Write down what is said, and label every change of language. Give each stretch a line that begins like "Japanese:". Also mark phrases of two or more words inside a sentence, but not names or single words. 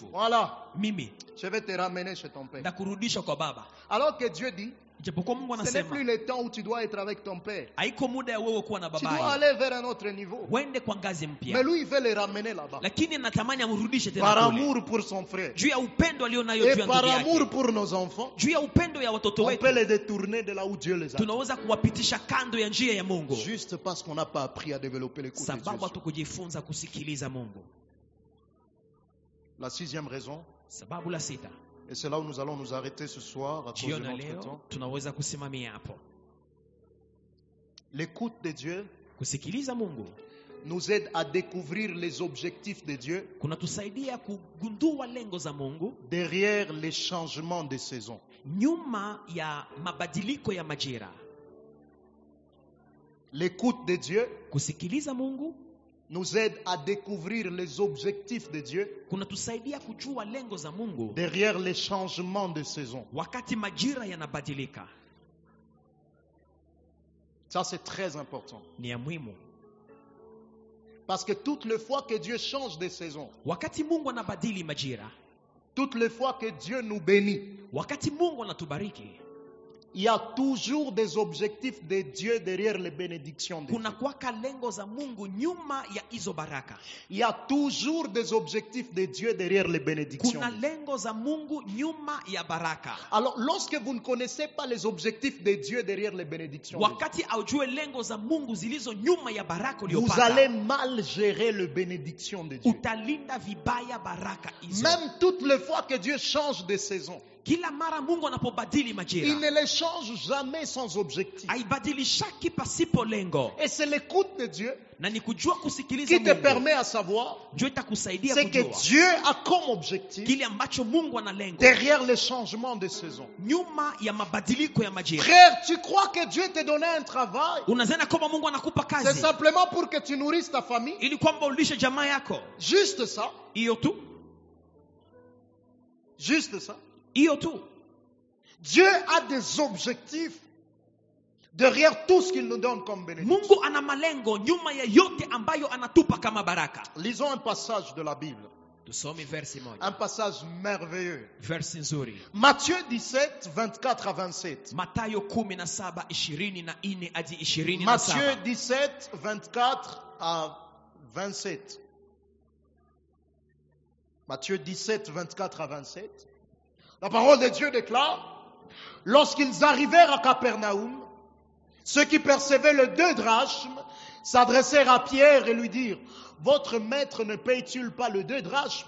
French: voilà,
Swahili: mimi
French: je vais te ramener chez ton père.
Swahili: ndakurudisha kwa baba.
French: Alors que Dieu dit,
Swahili: Ijapokuwa Mungu
French: ce n'est
Swahili: anasema
French: plus le temps où tu dois être avec ton père.
Swahili: haiko muda ya wewe kuwa na
French: Tu dois
Swahili: babaye,
French: aller vers un autre niveau.
Swahili: wende kwa ngazi
French: Mais
Swahili: mpya.
French: lui, il veut les ramener là-bas.
Swahili: Lakini anatamani amrudishe tena
French: Par
Swahili: kule,
French: amour pour son frère.
Swahili: juu ya upendo alionayo
French: Et
Swahili: juu ya
French: par
Swahili: ndugu
French: amour
Swahili: yake,
French: pour nos enfants,
Swahili: juu ya upendo ya watoto
French: on peut
Swahili: wetu,
French: les détourner de là où Dieu les a.
Swahili: tunaweza kuwapitisha kando ya njia ya Mungu
French: Juste parce qu'on n'a pas appris à développer l'écoute de
Swahili: sababu
French: Dieu.
Swahili: hatukujifunza kusikiliza Mungu.
French: La sixième raison,
Swahili: Sababu la sita,
French: et c'est là où nous allons nous arrêter ce soir à cause de
Swahili: jioni ya
French: notre
Swahili: leo
French: temps.
Swahili: tunaweza kusimamia hapo.
French: L'écoute de Dieu
Swahili: Kusikiliza Mungu
French: nous aide à découvrir les objectifs de Dieu
Swahili: kunatusaidia kugundua lengo za Mungu
French: derrière les changements de saison.
Swahili: nyuma ya mabadiliko ya majira.
French: L'écoute de Dieu
Swahili: Kusikiliza Mungu
French: nous aide à découvrir les objectifs de Dieu
Swahili: kunatusaidia kujua lengo za Mungu
French: derrière les changements de saison.
Swahili: wakati majira yanabadilika.
French: Ça, c'est très important.
Swahili: Ni ya muhimu.
French: Parce que toutes les fois que Dieu change de saison,
Swahili: Wakati Mungu anabadili majira,
French: toutes les fois que Dieu nous bénit,
Swahili: wakati Mungu anatubariki,
French: il y a toujours des objectifs de Dieu derrière les bénédictions de Dieu.
Swahili: kuna kwaka lengo za Mungu nyuma ya hizo baraka.
French: Il y a toujours des objectifs de Dieu derrière les bénédictions.
Swahili: Kuna lengo za Mungu nyuma ya baraka.
French: Alors, lorsque vous ne connaissez pas les objectifs de Dieu derrière les bénédictions, de Dieu,
Swahili: Wakati aujue lengo za Mungu zilizo nyuma ya baraka
French: vous
Swahili: uliyopata,
French: allez mal gérer les bénédictions de Dieu.
Swahili: utalinda vibaya baraka hizo.
French: Même toutes les fois que Dieu change de saison,
Swahili: Kila mara Mungu anapobadili
French: il
Swahili: majira,
French: ne les change jamais sans objectif.
Swahili: haibadilishaki pasipo lengo.
French: Et c'est l'écoute de Dieu
Swahili: Na ni kujua kusikiliza
French: qui te
Swahili: Mungu
French: permet à savoir
Swahili: ndio itakusaidia
French: c'est que
Swahili: kujua
French: Dieu a comme objectif
Swahili: kile ambacho Mungu ana lengo
French: derrière les changements de saison.
Swahili: nyuma ya mabadiliko ya majira.
French: Frère, tu crois que Dieu te donnait un travail?
Swahili: Unazana kama Mungu anakupa
French: C'est
Swahili: kazi
French: simplement pour que tu nourrisses ta famille?
Swahili: ili kwamba ulishe jamaa yako?
French: Juste ça.
Swahili: Hiyo tu,
French: Juste ça.
Swahili: hiyo tu.
French: Dieu a des objectifs derrière tout ce qu'il nous donne comme bénédiction.
Swahili: Mungu ana malengo nyuma ya yote ambayo anatupa kama baraka.
French: Lisons un passage de la Bible.
Swahili: Tusome versi moja,
French: Un passage merveilleux.
Swahili: versi nzuri.
French: Matthieu 17, 24 à 27.
Swahili: Mathayo 17:24 hadi 27.
French: Matthieu 17, 24 à 27. Matthieu 17, 24 à 27. La parole de Dieu déclare, lorsqu'ils arrivèrent à Capernaum, ceux qui percevaient le 2 drachmes s'adressèrent à Pierre et lui dirent, votre maître ne paye-t-il pas le 2 drachmes?